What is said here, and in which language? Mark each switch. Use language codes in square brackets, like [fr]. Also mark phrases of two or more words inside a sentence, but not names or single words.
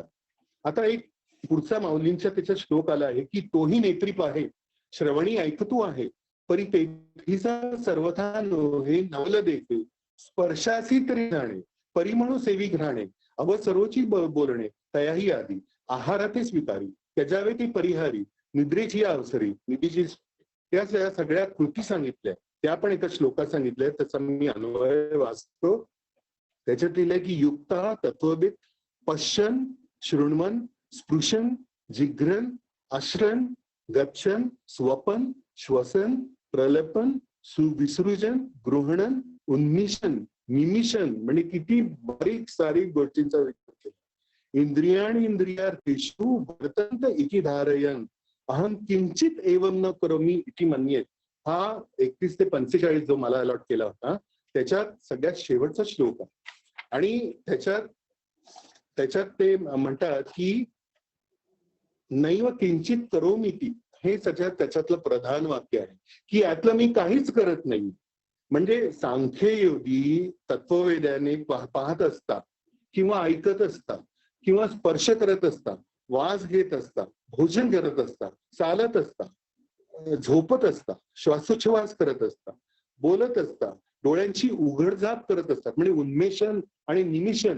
[mr] आता एक पुढचा माऊलींच्या त्याचा श्लोक आला आहे की तोही नेत्री पाहे श्रवणी ऐकतू आहे परी तेथीचा सर्वथा नोहे नवल देखे स्पर्शासी तरी जाणे परी म्हणू सेवी घ्राणे अव सर्वची बोलणे तयाही आधी आहाराते स्वीकारी त्याजावे ती परिहारी निद्रेची अवसरी निधीची त्या सगळ्या कृती सांगितल्या त्या पण एका श्लोकात सांगितल्या त्याचा मी अन्वय वाचतो. त्याच्यात लिहिलंय की [sa] युक्ता तत्वविद पश्यन शृण्वन स्पृशन जिघ्रन आश्रन गच्छन स्वपन श्वसन प्रलपन सुविसृजन गृहणन उन्मिशन निमिशन [mr] म्हणजे किती बारीक सारीक गोष्टींचा विचार केला. [sa] इंद्रियाणी इंद्रियार्थेषु वर्तन्त इति धारयन् अहं किंचित एवं न करोमि इति मन्ये. [mr] हा 31 ते 45 जो मला अलॉट केला होता त्याच्यात सगळ्यात शेवटचा श्लोक आहे आणि त्याच्यात ते म्हणतात की [sa] नैव किंचित करोमीति [mr] हे सगळ्यात त्याच्यातलं प्रधान वाक्य आहे की यातलं मी काहीच करत नाही. म्हणजे सांख्ययोगी तत्ववेद्याने पाहत असतात किंवा ऐकत असतात किंवा स्पर्श करत असतात वास घेत असतात भोजन करत असतात चालत असतात झोपत असतात श्वासोच्छवास करत असतात बोलत असतात डोळ्यांची उघडझाप करत असतात म्हणजे उन्मेषण आणि निमिषण.